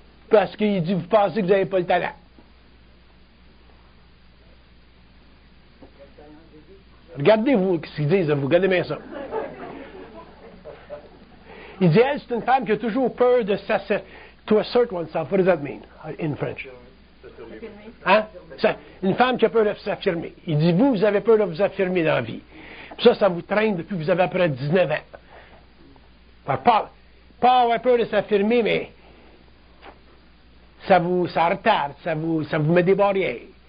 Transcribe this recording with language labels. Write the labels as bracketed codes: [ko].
[fr] Parce qu'il dit, vous pensez que vous n'avez pas le talent. Regardez-vous ce qu'ils disent, vous regardez bien ça. Il dit, elle, c'est une femme qui a toujours peur de s'affirmer. [en] To assert oneself, what does that mean in French? [fr] Hein? Une femme qui a peur de s'affirmer. Il dit, vous avez peur de vous affirmer dans la vie. Puis ça vous traîne depuis que vous avez à peu près 19 ans. Pas avoir peur de s'affirmer, mais ça retarde, ça vous met des barrières.